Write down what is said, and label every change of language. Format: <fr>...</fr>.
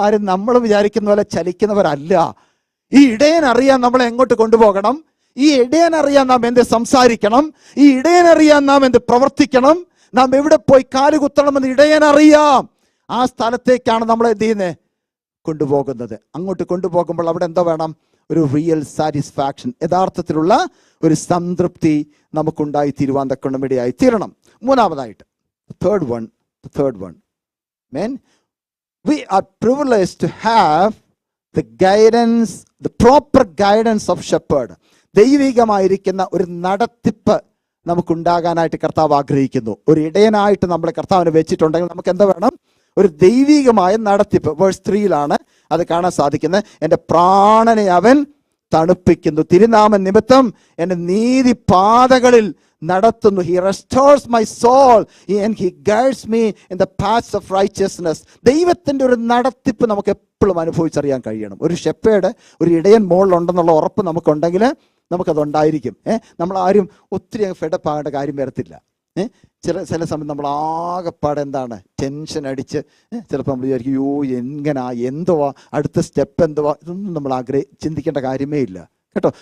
<ml>നമ്മൾ വിചാരിക്കുന്ന പോലെ ചലിക്കുന്നവരല്ല. ഈ ഇടയനറിയാൻ നമ്മളെ എങ്ങോട്ട് കൊണ്ടുപോകണം, ഈ ഇടയനറിയാൻ നാം എന്ത് സംസാരിക്കണം, ഈ ഇടയനറിയാൻ നാം എന്ത് പ്രവർത്തിക്കണം, നാം എവിടെ പോയി കാലുകുത്തണമെന്ന് ഇടയനറിയാം. ആ സ്ഥലത്തേക്കാണ് നമ്മൾ എന്ത് ചെയ്യുന്നത്, കൊണ്ടുപോകുന്നത്. അങ്ങോട്ട് കൊണ്ടുപോകുമ്പോൾ അവിടെ എന്തോ വേണം, ഒരു റിയൽ സാറ്റിസ്ഫാക്ഷൻ, യഥാർത്ഥത്തിലുള്ള ഒരു സംതൃപ്തി നമുക്കുണ്ടായി തീരുവാൻ തക്കണം ഇടയായി തീരണം. മൂന്നാമതായിട്ട്</ml> <en>third one, men, we are privileged to have the guidance, the proper guidance of shepherd.</en> <ml>ദൈവികമായിരിക്കുന്ന ഒരു നടത്തിപ്പ് നമുക്കുണ്ടാകാനായിട്ട് കർത്താവ് ആഗ്രഹിക്കുന്നു. ഒരു ഇടയനായിട്ട് നമ്മൾ കർത്താവിനെ വെച്ചിട്ടുണ്ടെങ്കിൽ നമുക്ക് എന്താ വേണം, ഒരു ദൈവികമായ നടത്തിപ്പ്. വേഴ്സ് 3 അത് കാണാൻ സാധിക്കുന്നത്. എൻ്റെ പ്രാണനെ അവൻ തണുപ്പിക്കുന്നു, തിരുനാമ നിമിത്തം എൻ്റെ നീതി പാതകളിൽ നടത്തുന്നു.</ml> <en>He restores my soul and he guides me in the paths of righteousness.</en> <ml>ദൈവത്തിൻ്റെ ഒരു നടത്തിപ്പ് നമുക്ക് എപ്പോഴും അനുഭവിച്ചറിയാൻ കഴിയണം. ഒരു ഷെപ്പേർഡ്, ഒരു ഇടയൻ മോളിലുണ്ടെന്നുള്ള ഉറപ്പ് നമുക്കുണ്ടെങ്കിൽ നമുക്കതുണ്ടായിരിക്കും. നമ്മളാരും ഒത്തിരി ഫെഡപ്പ് ആകേണ്ട കാര്യം വരത്തില്ല. ചില സമയം നമ്മൾ ആകെപ്പാടെ എന്താണ്, ടെൻഷൻ അടിച്ച് ചിലപ്പോൾ നമ്മൾ വിചാരിക്കും, യോ എങ്ങനാ, എന്തുവാ അടുത്ത സ്റ്റെപ്പ് എന്തുവാ, ഇതൊന്നും നമ്മൾ ചിന്തിക്കേണ്ട കാര്യമേ ഇല്ല കേട്ടോ.</ml>